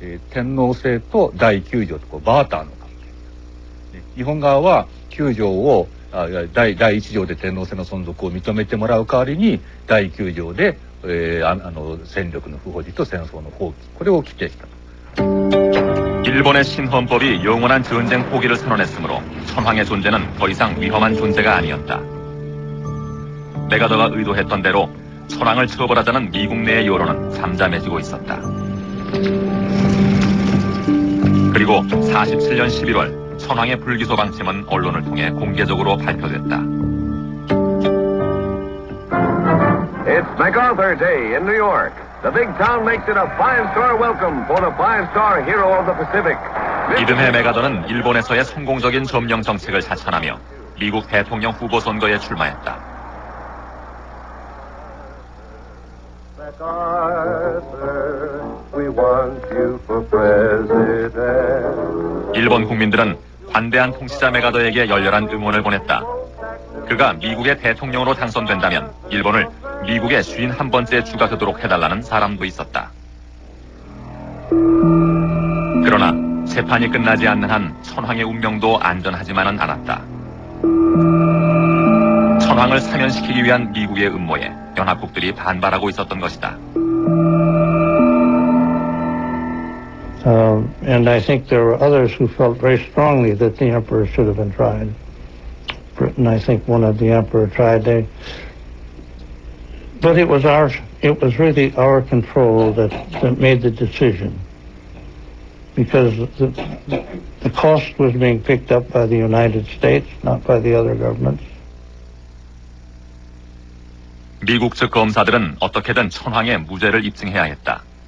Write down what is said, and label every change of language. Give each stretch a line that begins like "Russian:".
Japanese: 天皇制と第9条とバーターの関係。日本側は9条を第1条で天皇制の存続を認めてもらう代わりに第9条で、戦力の不保持と戦争の放棄これを規定した。
Korean: 일본의 신헌법이 영원한 전쟁 포기를 선언했으므로 천황의 존재는 더 이상 위험한 존재가 아니었다. 메가더가 의도했던 대로 천황을 처벌하자는 미국 내의 여론은 잠잠해지고 있었다. 그리고 47년 11월 천황의 불기소 방침은 언론을 통해 공개적으로 발표됐다.
English: It's MacArthur Day in New York. The big town makes it a five-star welcome for the five-star hero of the Pacific.
Korean: 이듬해 메가더는 일본에서의 성공적인 점령 정책을 자천하며 미국 대통령 후보 선거에 출마했다. 일본 국민들은 관대한 통치자 메가더에게 열렬한 응원을 보냈다. 그가 미국의 대통령으로 당선된다면 일본을 미국의 51번째 주가 되도록 해달라는 사람도 있었다. 그러나 재판이 끝나지 않는 한 천황의 운명도 안전하지만은 않았다. 천황을 사면시키기 위한 미국의 음모에 연합국들이 반발하고 있었던 것이다.
English: And I think there were others who felt very strongly that the emperor should have been tried. Britain, I think, wanted the emperor tried. But it was really our control that made the decision, because the cost was being picked up by the United States, not by the other governments.
Korean: 미국 측 검사들은 어떻게든 천황의 무죄를 입증해야 했다.